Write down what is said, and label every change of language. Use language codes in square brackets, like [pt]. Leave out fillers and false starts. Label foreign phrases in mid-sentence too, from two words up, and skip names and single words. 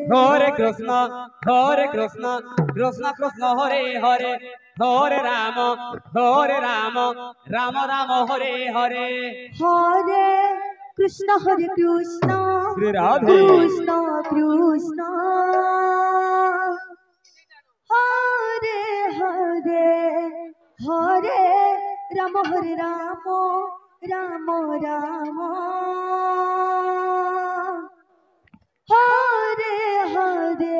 [sa] हरे कृष्ण कृष्ण कृष्ण हरे हरे हरे राम राम राम हरे हरे हरे কৃষ্ণ হরে কৃষ্ণ শ্রী রাধে কৃষ্ণ কৃষ্ণ হরে হরে হরে রাম হরে রাম রাম রাম হরে হরে